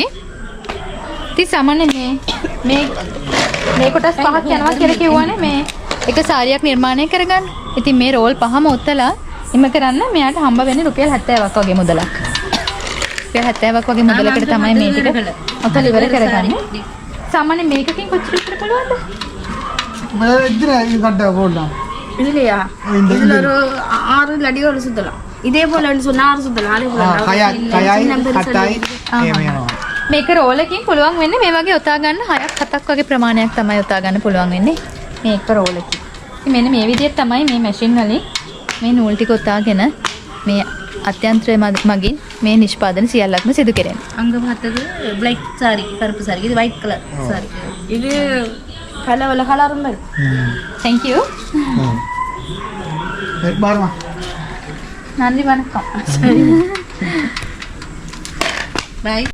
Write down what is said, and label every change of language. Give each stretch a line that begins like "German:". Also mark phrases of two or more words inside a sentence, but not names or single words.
Sinhala: ඉතින් සාමාන්‍ය මේ කොටස් 5ක් යනවා කියලා කිව්වනේ මේ එක සාරියක් නිර්මාණය කරගන්න. ඉතින් මේ රෝල් පහම ඔතලා ඉම කරන්න මෙයාට හම්බ වෙන්නේ රුපියල් 70ක් වගේ මුදලක්. රුපියල් 70ක් වගේ මුදලකට තමයි මේ ටික ඔතල ඉවර කරගන්නේ. सामान्य මේකකින් කොච්චර විතර පුළුවන්ද? මම ඉතින්
Tamil: இது கட்ட போடலாம். இதுலயா? இதுல ஒரு 6 லடி ஒரு சுத்தலாம். இதே போல சொன்னா 6 சுத்தலாம். அதே போல
Sinhala: කයයි කටයි මේක රෝල් එකකින් පුළුවන් වෙන්නේ මේ වගේ ඔතා ගන්න 6ක් 7ක් වගේ ප්‍රමාණයක් තමයි ඔතා ගන්න පුළුවන් වෙන්නේ මේ එක රෝල් එකකින්. ඉතින් මෙන්න මේ විදිහට තමයි මේ මැෂින් වලින් මේ නූල් ටික ඔතාගෙන මේ අත්‍යන්ත්‍රය මගින් මේ නිෂ්පාදන සියල්ලක්ම සිදු කෙරෙනවා.
Tamil: அங்க பார்த்தது
English: black saree
Tamil: கருப்பு saree இது
English: white color saree
Tamil: இது கலவல கலரும் பாரு.
English: Thank you.
Tamil: பாருமா. நன்றி வணக்கம்.
English: Bye.